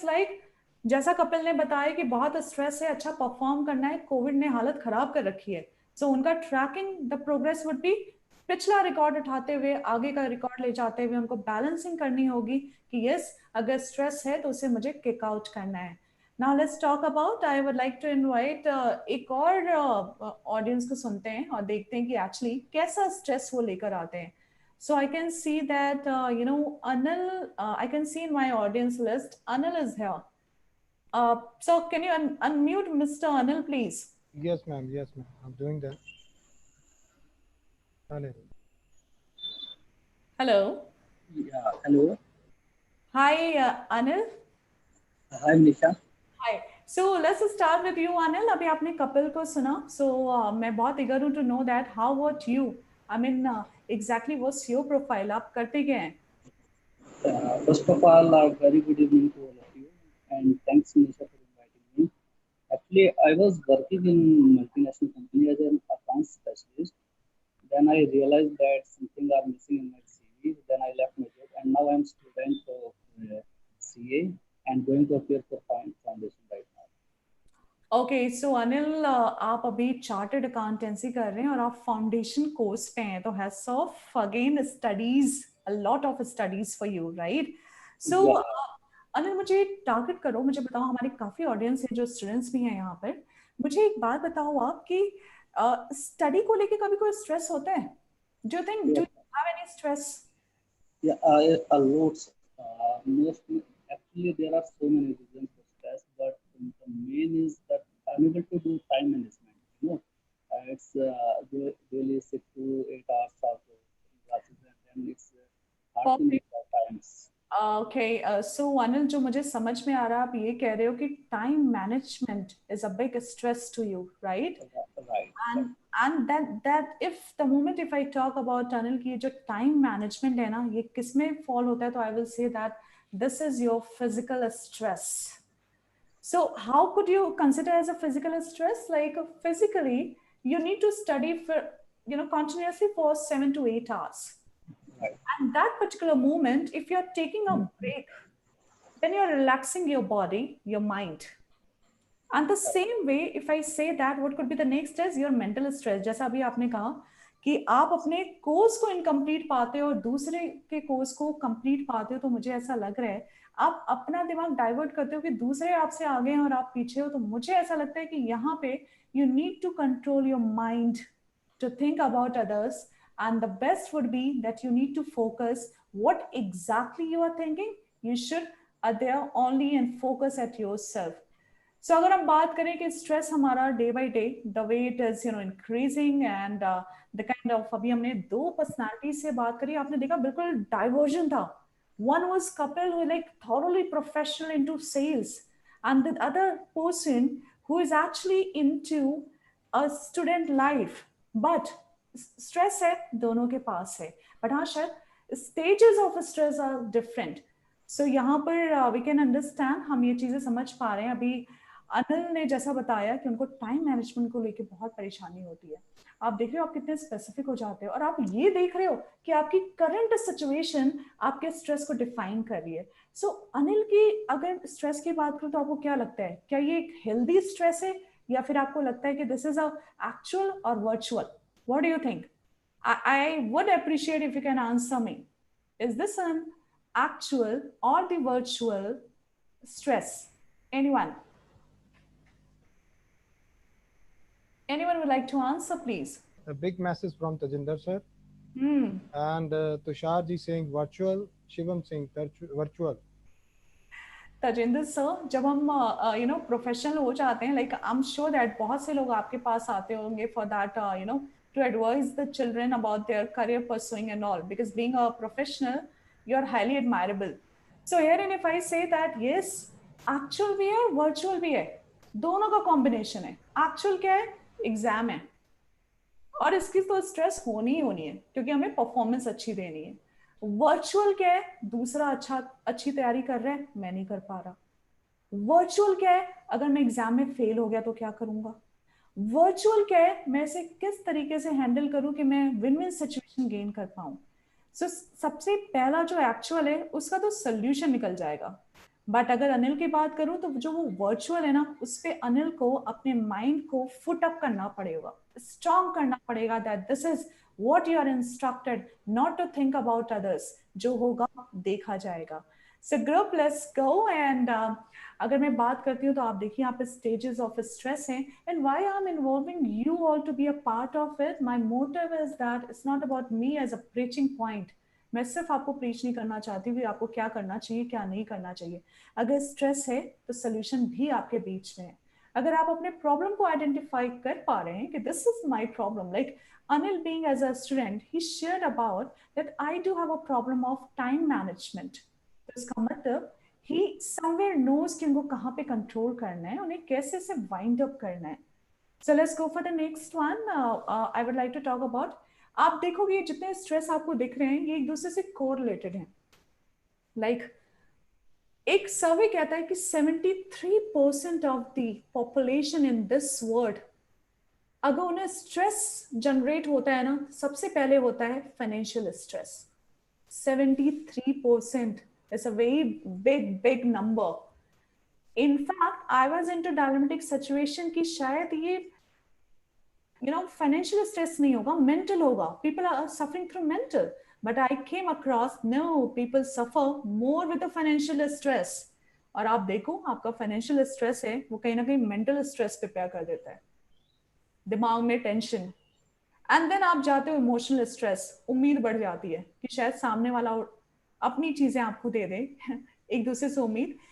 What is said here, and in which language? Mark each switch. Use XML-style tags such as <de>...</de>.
<hi>Like जैसा कपिल ने बताया कि बहुत स्ट्रेस है, अच्छा परफॉर्म करना है, कोविड ने हालत खराब कर रखी है, सो उनका</hi> <en>tracking the progress would be</en> <hi>पिछला रिकॉर्ड उठाते हुए आगे का रिकॉर्ड ले जाते हुए उनको बैलेंसिंग करनी होगी कि यस अगर स्ट्रेस है तो उसे मुझे किक आउट करना है.</hi> <en>Now let's talk about, I would like to invite</en> <hi>एक और ऑडियंस को सुनते हैं और देखते हैं कि एक्चुअली कैसा स्ट्रेस वो लेकर आते हैं.</hi> <en>So I can see that Anil, I can see in my audience list Anil is here. So can you unmute Mr. Anil please? Yes, ma'am. Yes, ma'am. I'm doing that. Anil. Hello. yeah, hello. Hi Anil. Hi, Nisha. Hi. So let's start with you, Anil.</en> <hi>अभी आपने कपिल को सुना, so मैं बहुत eager हूँ</hi> <en>to know that how about you? I mean, exactly what's your profile?</en> <hi>आप करते क्या हैं?</hi> <en>First of all, very good evening to all of you, and thanks, Nisha, for inviting me. Actually, I was working in multinational company as an accounts specialist. Then I realized that something are missing in my CV. Then I left my job, and now I'm student of CA and going to appear for foundation right now.</en> <hi>Okay so Anil आप अभी chartered accountancy कर रहे हैं और आप foundation course पे हैं, तो</hi> <en>hats off again studies, a lot of studies for you,</en> <hi>right? सो अनिल मुझे टारगेट करो, मुझे बताओ, हमारी काफी ऑडियंस है जो स्टूडेंट्स भी हैं यहाँ पर, मुझे एक बात बताओ आप कि स्टडी को लेके कभी कोई स्ट्रेस होता है?</hi> <en>Do you think, do you have any stress? Yeah, a lot. Mostly, actually, there are so many reasons for stress, but the main is that I'm able to do time management. It's really 6 to 8 hours of classes, and then it's hard to make the times.</en> <hi>Okay so Anil, जो मुझे समझ में आ रहा है आप ये कह रहे हो कि</hi> <en>time management is a big stress to you,</en> <hi>right?</hi> <en>Right. and that if the moment if I talk about Anil की जो time management है ना,</en> <hi>ये किसमें fall होता है,</hi> <en>तो I will say that this is your physical stress. So how could you consider as a physical stress? Like physically you need to study for continuously for 7 to 8 hours. Right. And that particular moment, if you're taking a break, then you're relaxing your body, your mind. And the same way, if I say that, what could be the next is your mental stress.</en> <hi>जैसा अभी आपने कहा कि आप अपने course को incomplete पाते हो और दूसरे के कोर्स को कंप्लीट पाते हो, तो मुझे ऐसा लग रहा है आप अपना दिमाग डाइवर्ट करते हो कि दूसरे आपसे आगे हैं और आप पीछे हो. तो मुझे ऐसा लगता है कि यहाँ पे</hi> <en>You need to control your mind to think about others, and the best would be that you need to focus what exactly you are thinking. You should adhere only and focus at yourself.</en> <hi>So अगर हम बात करें कि stress हमारा</hi> <en>day by day the way it is increasing and the kind of,</en> <hi>अभी हमने दो personality से बात करी, आपने देखा बिल्कुल डाइवर्जन था.</hi> <en>One was Kapil who like thoroughly professional into sales, and the other person who is actually into a student life. But stress</en> <hi>है दोनों के पास है,</hi> <en>But हाँ शायद stages of stress are different.</en> <hi>सो यहाँ पर वी कैन अंडरस्टैंड, हम ये चीजें समझ पा रहे हैं. अभी अनिल ने जैसा बताया कि उनको टाइम मैनेजमेंट को लेके बहुत परेशानी होती है. आप देख रहे हो आप कितने स्पेसिफिक हो जाते हो, और आप ये देख रहे हो कि आपकी करंट सिचुएशन आपके स्ट्रेस को डिफाइन कर रही है. सो अनिल की अगर स्ट्रेस की बात करूं तो आपको क्या लगता है, क्या ये एक हेल्दी स्ट्रेस है या फिर आपको लगता है कि</hi> <en>This is a actual और virtual? What do you think? I would appreciate if you can answer me. Is this an actual or the virtual stress? Anyone? Anyone would like to answer, please? A big message from Tajinder sir. And Tushar ji saying virtual, Shivam saying virtual. Tajinder sir,</en> <hi>जब हम professional हो जाते हैं,</hi> <en>like I am sure that</en> <hi>बहुत से लोग आपके पास आते होंगे</hi> <en>For that to advise the children about their career pursuing and all, because being a professional you're highly admirable. So herein if I say that yes, actual भी है virtual भी है,</en> <hi>दोनों का combination है. Actual क्या है? Exam है, और इसकी तो स्ट्रेस होनी ही होनी है क्योंकि हमें परफॉर्मेंस अच्छी देनी है. वर्चुअल क्या है? दूसरा अच्छी तैयारी कर रहा है, मैं नहीं कर पा रहा. वर्चुअल क्या है? अगर मैं एग्जाम में फेल हो गया तो क्या करूंगा. वर्चुअल क्या है? मैं इसे किस तरीके से हैंडल करूं कि मैं विन विन सिचुएशन गेन कर पाऊं. सो सबसे पहला जो एक्चुअल है उसका तो सोल्यूशन निकल जाएगा. बट अगर अनिल की बात करूं तो जो वो वर्चुअल है ना, उस पे अनिल को अपने माइंड को फुट अप करना पड़ेगा, स्ट्रॉन्ग करना पड़ेगा</hi> <en>That this is what you are instructed, not to think about others.</en> <hi>जो होगा देखा जाएगा.</hi> <en>So group let's go. And</en> <hi>अगर मैं बात करती हूँ तो आप देखिए यहाँ पे</hi> <en>Stages of stress हैं and why I am involving you all to be a part of it. My motive is that it's not about me as a preaching point.</en> <hi>मैं सिर्फ आपको प्रीच नहीं करना चाहती हूँ आपको क्या करना चाहिए क्या नहीं करना चाहिए. अगर स्ट्रेस है तो सोल्यूशन भी आपके बीच में है. अगर आप अपने प्रॉब्लम को आइडेंटिफाई कर पा रहे हैं</hi> <en>कि this is my problem, like Anil being as a student, he shared about that I do have a problem of time management.</en> <hi>तो इसका मतलब</hi> <en>he somewhere knows</en> <hi>कि उनको कहाँ पे कंट्रोल करना है, उन्हें कैसे से वाइंड अप करना है.</hi> <en>So let's go for the next one. I would like to talk about.</en> <hi>आप देखोगे जितने स्ट्रेस आपको दिख रहे हैं ये एक दूसरे से कोरिलेटेड हैं. लाइक एक सर्वे कहता है कि</hi> <en>73% of the population in this world,</en> <hi>अगर उन्हें स्ट्रेस जनरेट होता है ना, सबसे पहले होता है financial stress.</hi> <en>73% is a very big number. In fact, I was into dilemmatic situation</en> <hi>कि शायद ये financial stress नहीं होगा, mental होगा.</hi> <en>People are suffering through mental. But I came across, no, people suffer more with the financial stress.</en> <hi>और आप देखो आपका फाइनेंशियल स्ट्रेस है वो कहीं ना कहीं मेंटल स्ट्रेस प्रिपेयर कर देता है, दिमाग में टेंशन. एंड देन आप जाते हो इमोशनल स्ट्रेस, उम्मीद बढ़ जाती है कि शायद सामने वाला अपनी चीजें आपको दे दे, एक दूसरे से उम्मीद.</hi>